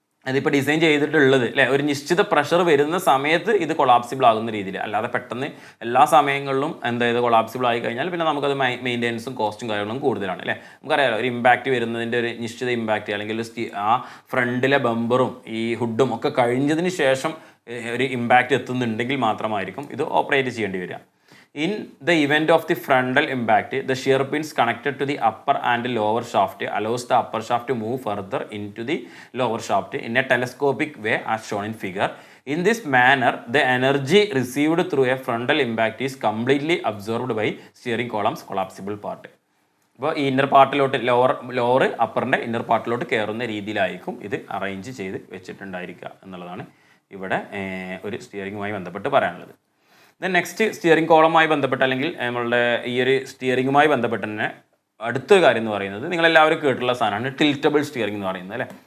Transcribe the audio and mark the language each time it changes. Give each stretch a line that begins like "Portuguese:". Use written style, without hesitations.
Malayalam: അതിപ്പോൾ ഡിസൈൻ ചെയ്തിട്ടുള്ളത് അല്ലേ, ഒരു നിശ്ചിത പ്രഷർ വരുന്ന സമയത്ത് ഇത് കൊളാപ്സിബിൾ ആകുന്ന രീതിയിൽ, അല്ലാതെ പെട്ടെന്ന് എല്ലാ സമയങ്ങളിലും ഇത് കൊളാപ്സിബിൾ ആയി കഴിഞ്ഞാൽ പിന്നെ നമുക്കത് മെയിൻ്റെനൻസും കോസ്റ്റും കാര്യങ്ങളും കൂടുതലാണ് അല്ലേ. നമുക്കറിയാലോ ഒരു ഇമ്പാക്റ്റ് വരുന്നതിൻ്റെ ഒരു നിശ്ചിത ഇമ്പാക്റ്റ് അല്ലെങ്കിൽ ആ ഫ്രണ്ടിലെ ബമ്പറും ഈ ഹുഡും ഒക്കെ കഴിഞ്ഞതിന് ശേഷം ഒരു ഇമ്പാക്റ്റ് എത്തുന്നുണ്ടെങ്കിൽ മാത്രമായിരിക്കും ഇത് ഓപ്പറേറ്റ് ചെയ്യേണ്ടി വരിക.
English: In the event of the frontal impact, the shear pins connected to the upper and lower shaft allows the upper shaft to move further into the lower shaft in a telescopic way as shown in figure. In this manner, the energy received through a frontal impact is completely absorbed by steering column's collapsible part.
Malayalam: അപ്പോൾ ഈ inner പാർട്ടിലോട്ട് lower അപ്പറിൻ്റെ inner പാർട്ടിലോട്ട് കയറുന്ന രീതിയിലായിരിക്കും ഇത് arrange ചെയ്ത് വെച്ചിട്ടുണ്ടായിരിക്കുക എന്നുള്ളതാണ് ഇവിടെ ഒരു സ്റ്റിയറിങ്ങുമായി ബന്ധപ്പെട്ട് പറയാനുള്ളത്. ദെൻ നെക്സ്റ്റ് സ്റ്റിയറിംഗ് കോളവുമായി ബന്ധപ്പെട്ട് അല്ലെങ്കിൽ നമ്മളുടെ ഈ ഒരു സ്റ്റിയറിങ്ങുമായി ബന്ധപ്പെട്ട് തന്നെ അടുത്തൊരു കാര്യം എന്ന് പറയുന്നത് നിങ്ങളെല്ലാവരും കേട്ടിട്ടുള്ള സാധനമാണ് ടിൽറ്റബിൾ സ്റ്റിയറിംഗ് എന്ന് പറയുന്നത് അല്ലേ.